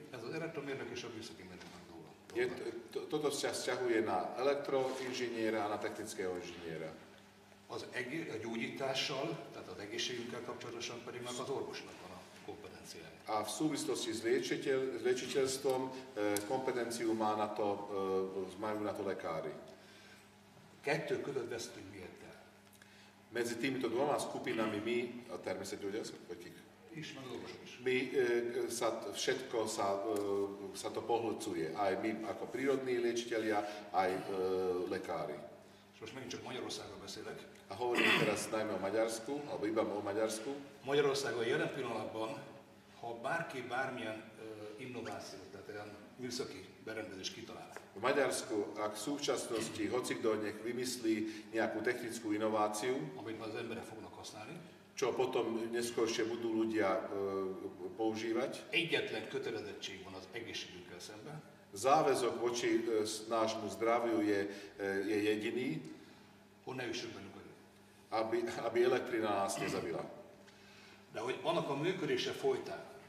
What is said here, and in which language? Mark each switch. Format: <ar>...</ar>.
<hu>ez az elektromérnök és a műszaki mérnöknek dolga.</hu> <sk>Toto sa vzťahuje na elektroinžiniera a na technického inžiniera.</sk> <hu>A gyógyítással, tehát az egészségünkkel kapcsolatosan pedig meg az orvosnak van a kompetenciája.</hu> <sk>A v súvislosti s liečiteľstvom kompetenciu majú na to lekári.</sk> <hu>Kettő között vesztünk miért el?</hu> <sk>Medzi týmito dvoma skupinami my,</sk> <hu>a természetgyógyászok, vagy kik? És meg az orvosok is.</hu> <sk>Všetko sa to pohlcuje. Aj my ako prírodní liečitelia, aj lekári.</sk> <hu>És most megint csak Magyarországról beszélek.</hu> <sk>A hovorím teraz najmä o Maďarsku, alebo iba o Maďarsku.</sk> <hu>Magyarországon jelen pillanatban, ha bárki bármilyen innovációt, tehát olyan műszaki berendezést kitalál,</hu> <sk>V Maďarsku, ak v súčasnosti hocikto nech vymyslí nejakú technickú inováciu,</sk> <hu>amit az emberek fognak használni,</hu> <sk>čo potom neskôršie budú ľudia používať,</sk> <hu>egyetlen kötelezettség van az egészségünkkel szemben,</hu> <sk>záväzok voči nášmu zdraviu je jediný,</sk> <hu>hogy ne üssön bennük elő.</hu> <sk>aby elektrina nás nezabila.</sk> <hu>De hogy annak a működése folytán</hu>